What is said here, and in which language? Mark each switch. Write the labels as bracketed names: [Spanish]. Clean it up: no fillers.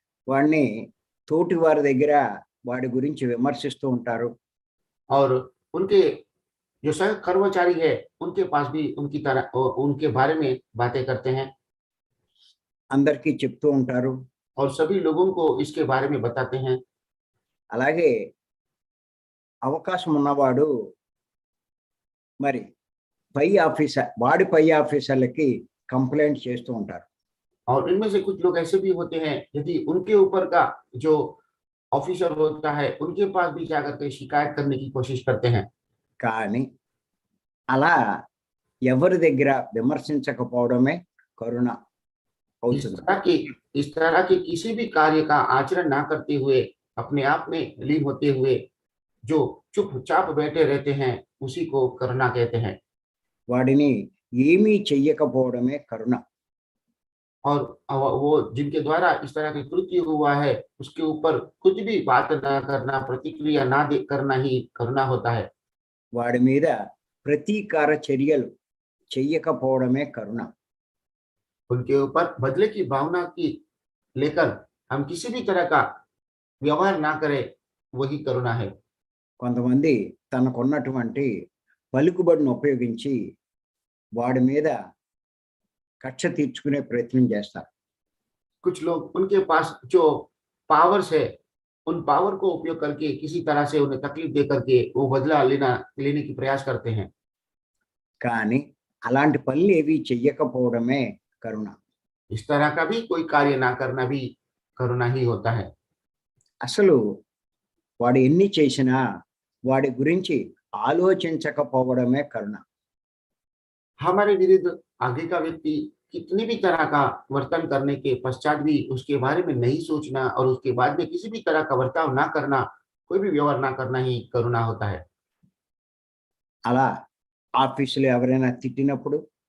[Telugu] వాడిని తోటి వారి దగ్గర వాడి గురించి విమర్శిస్తూ ఉంటారు. [Hindi] और उनके जो सह कर्मचारी है उनके पास भी उनकी तरह उनके बारे में बातें करते हैं [Telugu] అందరికీ చెప్తూ ఉంటారు. [Hindi] और सभी लोगों को इसके बारे में बताते हैं। [Telugu] అలాగే అవకాశం ఉన్నవాడు మరి వాడి పై ఆఫీసర్లకి కంప్లైంట్ చేస్తూ ఉంటారు. [Hindi] और इनमें से कुछ लोग ऐसे भी होते हैं, यदि उनके ऊपर का जो ऑफिसर होता है उनके पास भी जाकर के शिकायत करने की कोशिश करते हैं। [Telugu] కానీ అలా ఎవరి దగ్గర విమర్శించకపోవడమే కరుణ అవుతుంది. [Hindi] इस तरह के किसी भी कार्य का आचरण ना करते हुए अपने आप में लीन होते हुए जो चुपचाप बैठे रहते हैं उसी को करुणा कहते हैं। [Telugu] వాడిని ఏమీ చెయ్యకపోవడమే కరుణ. [Hindi] और वो जिनके द्वारा इस तरह के कृत्य हुआ है उसके ऊपर कुछ भी बात ना करना, प्रतिक्रिया ना दे करना ही करुणा होता है। [Telugu] వాడి మీద ప్రతీకార చర్యలు చెయ్యకపోవడమే కరుణ. [Hindi] उनके ऊपर बदले की भावना की लेकर हम किसी भी तरह का व्यवहार ना करें, वही करुणा है। [Telugu] కొంతమంది తనకున్నటువంటి పలుకుబడిని ఉపయోగించి వాడి మీద కక్ష తీర్చుకునే ప్రయత్నం చేస్తారు. [Hindi] कुछ लोग उनके पास जो पावर्स है उन पावर को उपयोग करके किसी तरह से उन्हें तकलीफ दे करके वो बदला लेने की प्रयास करते हैं। [Telugu] కానీ అలాంటి పనులు ఏవి చెయ్యకపోవడమే కరుణ. [Hindi] इस तरह का भी कोई कार्य ना करना भी करुणा ही होता है। [Telugu] అసలు వాడు ఎన్ని చేసినా వాడి గురించి ఆలోచించకపోవడమే కరుణ. [Hindi] हमारे विरुद्ध आगे का व्यक्ति कितनी भी तरह का वर्तन करने के पश्चात भी उसके बारे में नहीं सोचना और उसके बाद में किसी भी तरह का बर्ताव ना करना, कोई भी व्यवहार ना करना ही करुणा होता है। [Telugu] అలా ఆఫీసులో ఎవరైనా తిట్టినప్పుడు